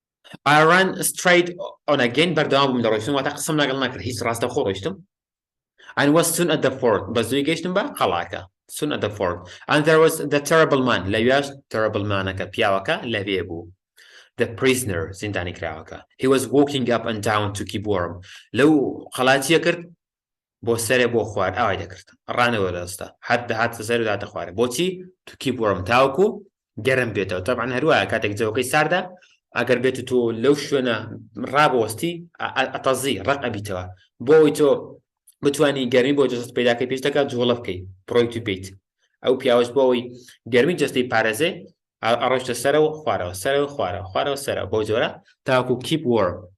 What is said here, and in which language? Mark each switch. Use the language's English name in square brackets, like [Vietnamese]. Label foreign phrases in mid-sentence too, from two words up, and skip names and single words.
[English] I ran straight on again [Central Kurdish] بردوام بوم لڕۆیشتم واتە قسم لەگەڵ نەکرد هیچ ڕاستەوخۆ ڕۆیشتم [English] and was soon at the fort [Central Kurdish] بەزووی گەیشتم بە قەڵاکە [English] soon at the fort and there was the terrible man لەوێش terrible manەکە [Central Kurdish] پیاوەکە لەوێ بوو [English] the prisoner [Central Kurdish] زیندانی کراوەکە [English] he was walking up and down to keep warm [Central Kurdish] لەو قەڵاتیە کرد بۆ سەرێ بۆ خوارد ئاوای دەکرد ڕانەوە دەستا هاتە سەر و داتە خوارد بۆچی [English] to keep warm [Central Kurdish] تاوەکو گەرم بێتەوە طبعا هەروایە کاتێک جەوەکەی ساردا ئەگەر بێت تۆ لەو شوێنە ڕابوەستی ئەتەزی ڕق ئەبیتەوە بۆ ئەوی تۆ بتوانی گەرمی بۆ جەست پەیداکەی پێش دەکات جوڵە بکەی بڕۆی تو بیت ئەو پیاوەش بۆ ئەوی گەرمی جەستەی پارێزێ ئەڕۆیشتە سەرەوە خوارەوە سەرەوە خوارەوە خوارەوە سەرەوە بۆ جۆرە تاوەکو [English] keep warm.